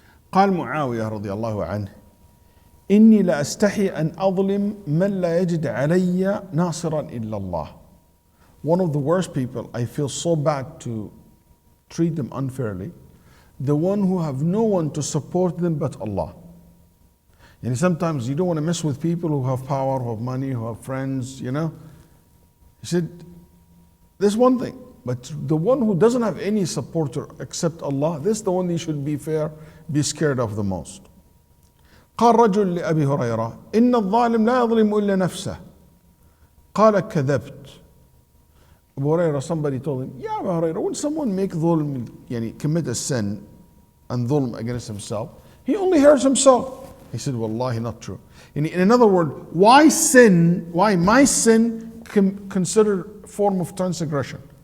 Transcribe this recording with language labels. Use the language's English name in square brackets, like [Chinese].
[Arabic] قال معاوية رضي الله عنه إني لا أستحي أن أظلم من لا يجد علي ناصرا إلا الله. [English] One of the worst people, I feel so bad to treat them unfairly, the one who have no one to support them but Allah. And sometimes you don't want to mess with people who have power, who have money, who have friends, you know. He said, there's one thing, but the one who doesn't have any supporter except Allah, this is the one you should be scared of the most. [Arabic] قال رجل لأبي هريرة إن الظالم لا يظلم إلا نفسه. قال كذبت. [English] Abu Hurairah, somebody told him, yeah, Abu Hurairah, when someone make dhulm, commit a sin and dhulm against himself, he only hurts himself. He said, Wallahi, not true. In other words, why my sin considered form of transgression?